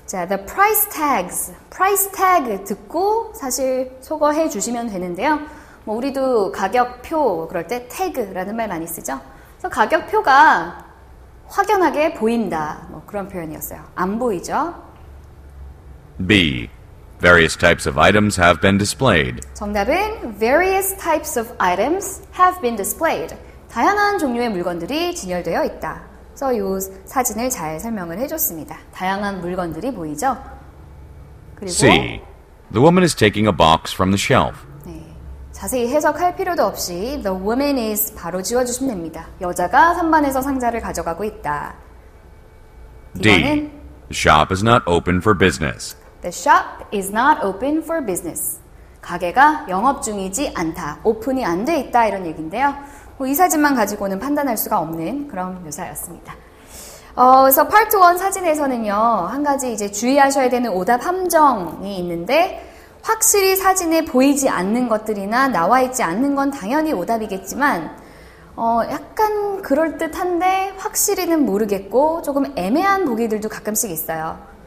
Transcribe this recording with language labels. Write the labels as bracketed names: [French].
[English] 자, the price tags. [Korean] price tag 듣고 사실 소거해 주시면 되는데요. 우리도 가격표 그럴 때 태그라는 말 많이 쓰죠. 그래서 가격표가 확연하게 보인다. 그런 표현이었어요. 안 보이죠? B. [English] Various types of items have been displayed. [Korean] 정답은 [English] various types of items have been displayed. [Korean] 다양한 종류의 물건들이 진열되어 있다. 그래서 이 사진을 잘 설명을 해줬습니다. 다양한 물건들이 보이죠? 그리고 C. [English] The woman is taking a box from the shelf. [Korean] 네, 자세히 해석할 필요도 없이 [English] the woman is [Korean] 바로 지워주시면 됩니다. 여자가 선반에서 상자를 가져가고 있다. D. [English] The shop is not open for business. The shop is not open for business. [Korean] 가게가 영업 중이지 않다. 오픈이 안 돼 있다 이런 얘기인데요. 이 사진만 가지고는 판단할 수가 없는 그런 묘사였습니다. 그래서 파트 1 사진에서는요, 한 가지 이제 주의하셔야 되는 오답 함정이 있는데, 확실히 사진에 보이지 않는 것들이나 나와 있지 않는 건 당연히 오답이겠지만, 약간 그럴듯한데 확실히는 모르겠고 조금 애매한 보기들도 가끔씩 있어요.